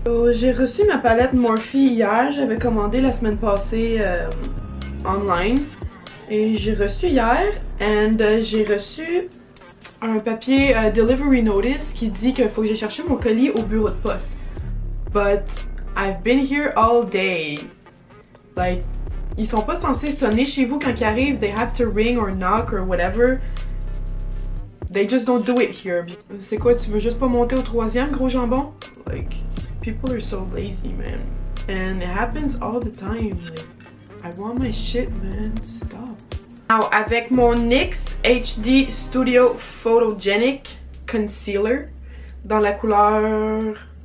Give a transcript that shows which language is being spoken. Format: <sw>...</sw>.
<fr>J'ai reçu ma palette Morphe hier, j'avais commandé la semaine passée online et j'ai reçu hier and j'ai reçu un papier delivery notice qui dit qu'il faut que j'aille chercher mon colis au bureau de poste.</fr> <en>But I've been here all day.</en> <fr>Like, ils sont pas censés sonner chez vous quand ils arrivent,</fr> <en>they have to ring or knock or whatever. They just don't do it here.</en> <fr>C'est quoi, tu veux juste pas monter au 3e, gros jambon?</fr> <en>Like, people are so lazy, man. And it happens all the time. Like, I want my shit, man. Stop.</en> <fr>Now, avec mon NYX HD Studio Photogenic Concealer dans la couleur...</fr>